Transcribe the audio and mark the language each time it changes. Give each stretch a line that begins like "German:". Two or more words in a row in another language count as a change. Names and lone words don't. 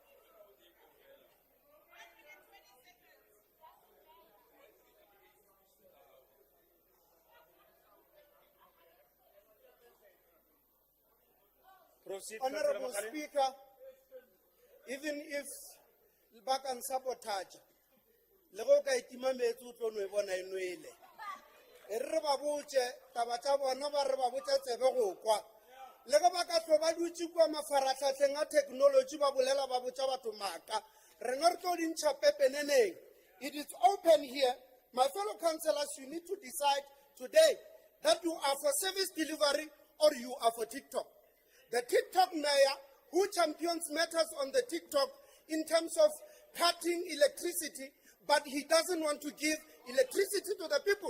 English: Proceed, Councillor Honorable Makhalim. Speaker, even if bakan sabotage,
Tswana: le go ka itima metsi o tlo no e bona e nwele. E re ba botse taba tsa bona ba re ba botse tsebe go kwa. Le go ba ka tlo ba dutse kwa mafaratlhatlheng a technology ba bolela ba botsa batho maka. Rena re tlo dintsha pepeneneng.
English: It is open here. My fellow councillors, you need to decide today that you are for service delivery or you are for TikTok. The TikTok mayor who champions matters on the TikTok in terms of cutting electricity, but he doesn't want to give electricity to the people.